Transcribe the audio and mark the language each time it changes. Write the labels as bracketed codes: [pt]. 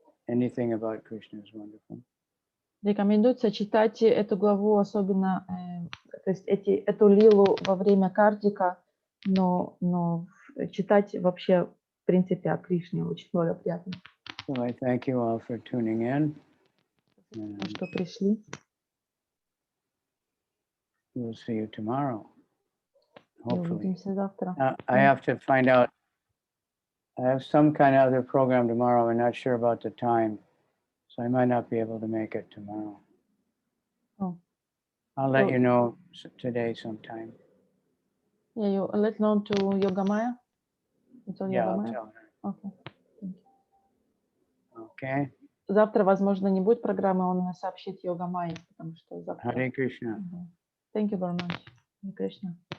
[en] Anything about Krishna is wonderful. [ru] Рекомендуется читать эту главу, особенно, то есть эту лилу во время картика, но читать вообще, в принципе, о Кришне очень благоприятно. [en] So I thank you all for tuning in. [ru] Что пришли. [en] We'll see you tomorrow, hopefully. [ru] Увидимся завтра. [en] I have to find out. I have some kind of other program tomorrow. I'm not sure about the time, so I might not be able to make it tomorrow. Oh. I'll let you know today sometime. Yeah, you let know to Yogamaya? Yeah, I'll tell her. Okay. Thank you. Okay. [ru] Завтра, возможно, не будет программы, он сообщит Йогамайе, потому что завтра... [en] Hare Krishna. Thank you very much. Hare Krishna.